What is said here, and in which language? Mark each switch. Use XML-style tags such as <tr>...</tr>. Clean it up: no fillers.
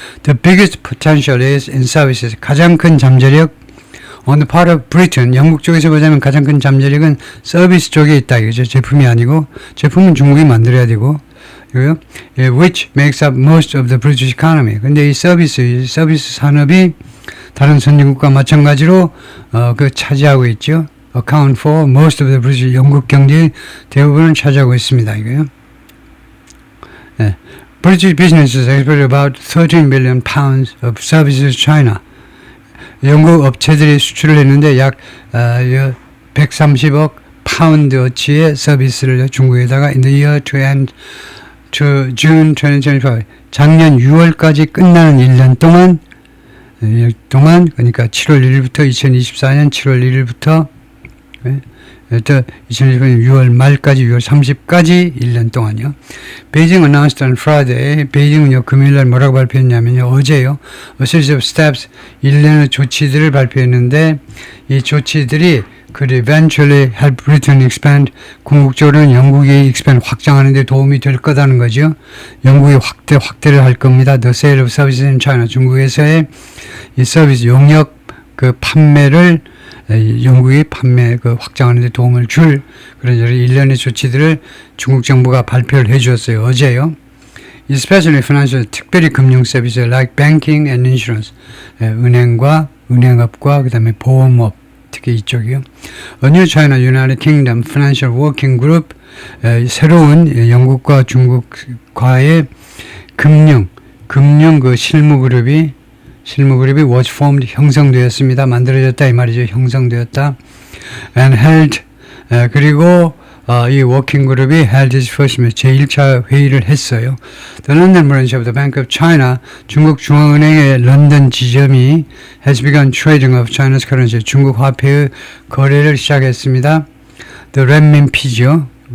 <en>The biggest potential is in services.</en> <ko>가장 큰 잠재력,</ko> <en>on the part of Britain,</en> <ko>영국 쪽에서 보자면 가장 큰 잠재력은 서비스 쪽에 있다 이거죠. 제품이 아니고, 제품은 중국이 만들어야 되고,</ko> <en>which makes up most of the British economy.</en> <ko>근데 이 서비스 산업이 다른 선진국과 마찬가지로 차지하고 있죠.</ko> <en>account for most of the British,</en> <ko>영국 경제의 대부분을 차지하고 있습니다. 이거요. 네.</ko> <en>British businesses export about 13 billion pounds of services to China.</en> <ko>영국 업체들이 수출을 했는데 약 130억 파운드어치의 서비스를 중국에다가</ko> <en>in the year to end to June 2025.</en> <ko>작년 6월까지 끝나는 1년 동안, 그러니까 7월 1일부터 2024년 7월 1일부터 2025년 6월 말까지, 6월 30까지 1년 동안요.</ko> <en>베이징 announced on Friday.</en> <ko>베이징은요, 금요일날 뭐라고 발표했냐면요, 어제요,</ko> <en>a series of steps,</en> <ko>일련의 조치들을 발표했는데, 이 조치들이</ko> <en>could eventually help Britain expand,</en> <ko>궁극적으로는 영국이 expand, 확장하는 데 도움이 될 거다는 거죠. 영국이 확대를 할 겁니다.</ko> <en>The sale of services in China.</en> <ko>중국에서의 이 서비스 용역 판매를 영국이 확장하는 데 도움을 줄 그런 일련의 조치들을 중국 정부가 발표를 해 주었어요. 어제요.</ko> <en>Especially financial,</en> <ko>특별히 금융 서비스</ko> <en>like banking and insurance.</en> <ko>은행과 은행업과 그다음에 보험업, 특히 이쪽이요.</ko> <en>A new China United Kingdom Financial Working Group,</en> <ko>새로운 영국과 중국과의 금융 실무 그룹이</ko> <en>was formed, 형성되었습니다.</en> <ko>만들어졌다 이 말이죠. 형성되었다.</ko> <en>And held,</en> <ko>그리고 이 워킹 그룹이</ko> <en>held its first</en> <ko>제1차 회의를 했어요.</ko> <en>The London branch of the Bank of China,</en> <ko>중국 중앙은행의 런던 지점이</ko> <en>has begun trading of China's currency,</en> <ko>중국 화폐의 거래를 시작했습니다.</ko> <en>The renmin비죠.</en>